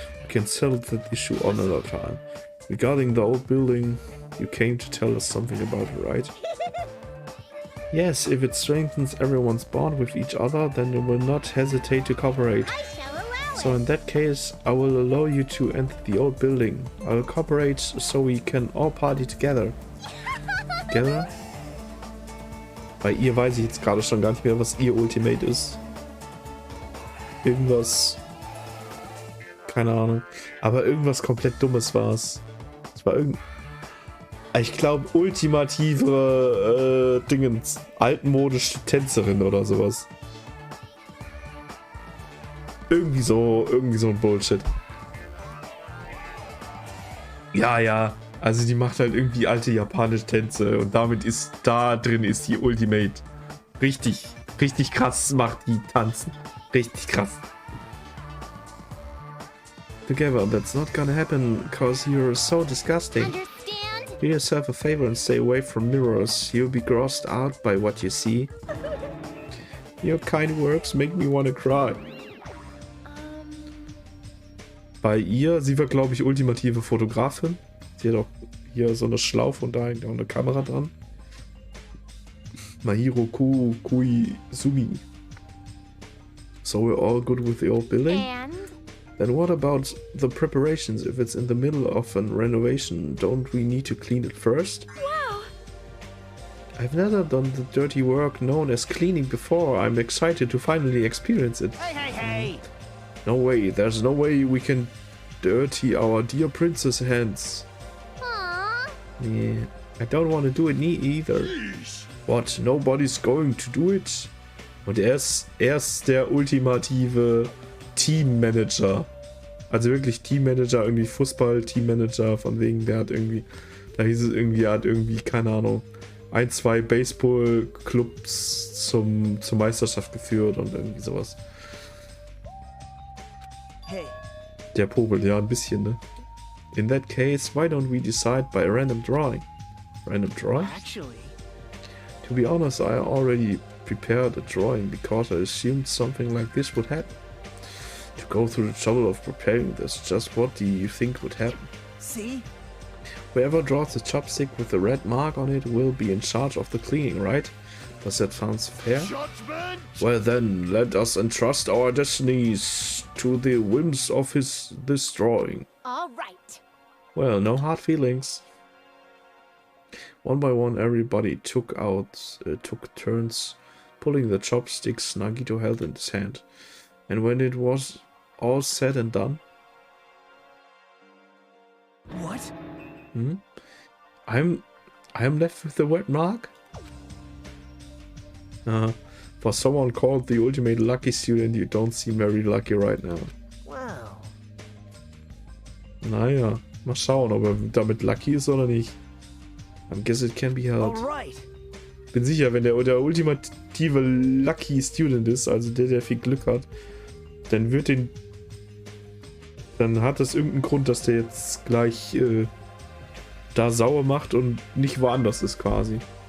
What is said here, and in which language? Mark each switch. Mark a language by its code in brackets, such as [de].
[en] We can settle that issue another time. Regarding the old building, you came to tell us something about it, right? Yes, if it strengthens everyone's bond with each other, then it will not hesitate to cooperate. So in that case, I will allow you to enter the old building. I will cooperate so we can all party together. Together? [de] Bei ihr weiß ich jetzt gerade schon gar nicht mehr, was ihr Ultimate ist. Irgendwas... Keine Ahnung. Aber irgendwas komplett Dummes war es. Es war irgend... Ich glaube, ultimative Dingens. Altmodische Tänzerin oder sowas. Irgendwie so ein Bullshit. Ja. Also die macht halt irgendwie alte japanische Tänze und damit ist da drin ist die Ultimate. Richtig krass macht die tanzen. Richtig krass. [en] Together, that's not gonna happen, cause you're so disgusting. Understand? Do yourself a favor and stay away from mirrors. You'll be grossed out by what you see. Your kind words make me wanna cry. [de] Bei ihr, sie war glaube ich ultimative Fotografin. Sie hat auch hier so eine Schlaufe und da hängt auch eine Kamera dran. Mahiro Koizumi. [en] So we're all good with the old building? And? Then what about the preparations? If it's in the middle of a renovation, don't we need to clean it first? Wow! I've never done the dirty work known as cleaning before. I'm excited to finally experience it. Hey, hey, hey! No way, there's no way we can dirty our dear princess hands. Aww. Yeah, I don't want to do it either. What, nobody's going to do it? [de] Und er ist der ultimative Teammanager. Also wirklich Teammanager, irgendwie Fußball-Teammanager, von wegen, der hat irgendwie, da hieß es irgendwie, er hat irgendwie, keine Ahnung, 1, 2 Baseball-Clubs zur Meisterschaft geführt und irgendwie sowas. [en] Hey. [de] Der Popel, ja, ein bisschen, ne? [en] In that case, why don't we decide by a random drawing? Random drawing? Actually... To be honest, I already prepared a drawing because I assumed something like this would happen. To go through the trouble of preparing this, just what do you think would happen? See? Whoever draws the chopstick with the red mark on it will be in charge of the cleaning, right? Does that sound fair? Judgment! Well then, let us entrust our destinies to the whims of this drawing. All right. Well, no hard feelings. One by one, everybody took turns pulling the chopsticks Nagito held in his hand. And when it was all said and done... What? Hmm? I'm left with the wet mark? For someone called the ultimate lucky student, you don't seem very lucky right now. Wow. [de] Naja, mal schauen, ob er damit lucky ist oder nicht. [en] I guess it can be helped. Alright. [de] Bin sicher, wenn der ultimative Lucky Student ist, also der viel Glück hat, dann dann hat das irgendeinen Grund, dass der jetzt gleich da sauer macht und nicht woanders ist quasi.